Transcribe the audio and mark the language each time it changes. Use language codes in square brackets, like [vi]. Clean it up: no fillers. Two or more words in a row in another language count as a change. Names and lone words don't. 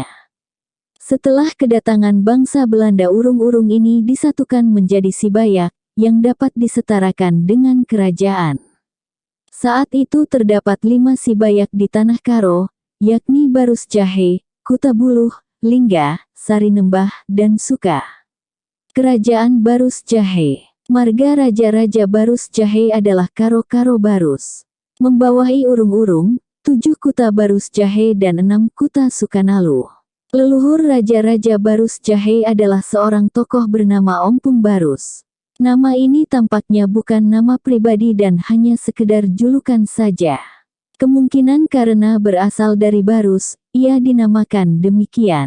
[id] Setelah kedatangan bangsa Belanda, urung-urung ini disatukan menjadi Sibayak, yang dapat disetarakan dengan kerajaan. Saat itu terdapat 5 Sibayak di Tanah Karo, yakni Barus Jahe, Kuta Buluh, Lingga, Sarinembah, dan Suka. Kerajaan Barus Jahe. Marga Raja-Raja Barus Jahe adalah Karo-Karo Barus. Membawahi urung-urung, 7 kuta Barus Jahe dan 6 kuta Sukanalu. Leluhur Raja-Raja Barus Jahe adalah seorang tokoh bernama Ompung Barus. Nama ini tampaknya bukan nama pribadi dan hanya sekedar julukan saja. Kemungkinan karena berasal dari Barus, ia dinamakan demikian.